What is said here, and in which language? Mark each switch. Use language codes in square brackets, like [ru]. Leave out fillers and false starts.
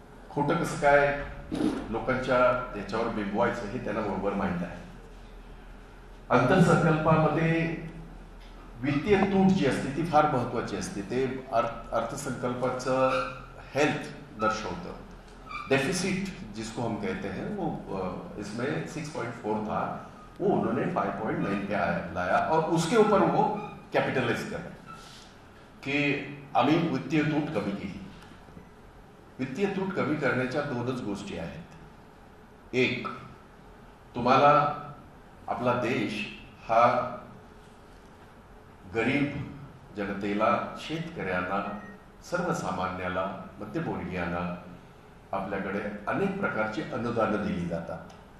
[mr] खोटं कसं काय लोकांच्या याच्यावर बिंबवायचं हे त्यांना बरोबर माहीत आहे. अर्थसंकल्पामध्ये वित्तीय तूट जी असते ती फार महत्वाची असते. ते अर्थसंकल्पाचं हेल्थ दर्शवतं. [hi] डेफिसिट जिसको हम कहते हैं वो इसमें 6.4 था, वो उन्होंने 5.9 पे लाया और उसके ऊपर वो कैपिटलाइज कर [mr] की आम्ही वित्तीय तूट कमी केली. वित्तीय तूट कमी करण्याच्या दोनच गोष्टी आहेत. एक, तुम्हाला आपला देश हा गरीब जनतेला, शेतकऱ्यांना, सर्वसामान्याला, मध्यमवर्गीयांना आपल्याकडे अनेक प्रकारची अनुदानं दिली जातात.